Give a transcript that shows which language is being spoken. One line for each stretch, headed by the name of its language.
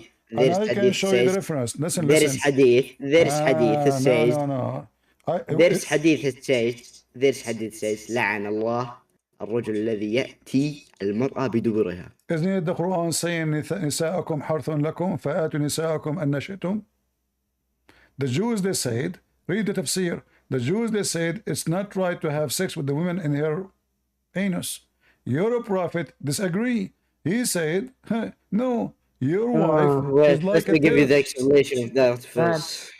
English: And I can show you the reference. Listen. There is hadith that says. No. There's hadith says
Arabic: لعن الله الرجل الذي يأتي المرأة بدبرها.
English: Isn't it the Quran saying
Arabic: نساءكم حرث لكم فآتوا نساءكم أن شئتم?
English: The Jews they said, read the tafsir. The Jews they said it's not right to have sex with the women in her anus. Your prophet disagree. He said, no, your wife is like let me give you the explanation of that first.